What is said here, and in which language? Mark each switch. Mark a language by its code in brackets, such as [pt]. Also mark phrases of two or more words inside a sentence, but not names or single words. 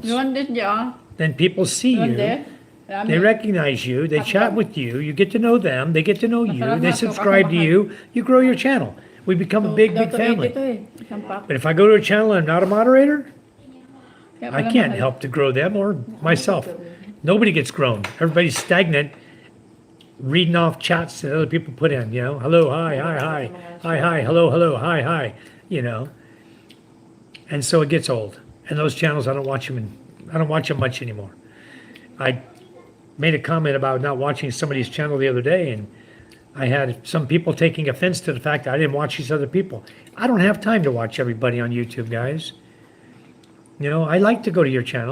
[en] Then people see you, they recognize you, they chat with you, you get to know them, they get to know you, they subscribe to you, you grow your channel. We become a big, big family. But if I go to a channel and I'm not a moderator, Kaya I pala can't mahal. help to grow them or myself. Nobody gets grown. Everybody's stagnant, reading off chats that other people put in, you know, hello, hi, hi, hi, hi, hi, hello, hello, hi, hi, you know. And so it gets old. And those channels, I don't watch them much anymore. I made a comment about not watching somebody's channel the other day, and I had some people taking offense to the fact that I didn't watch these other people. I don't have time to watch everybody on YouTube, guys. You know, I like to go to your channels.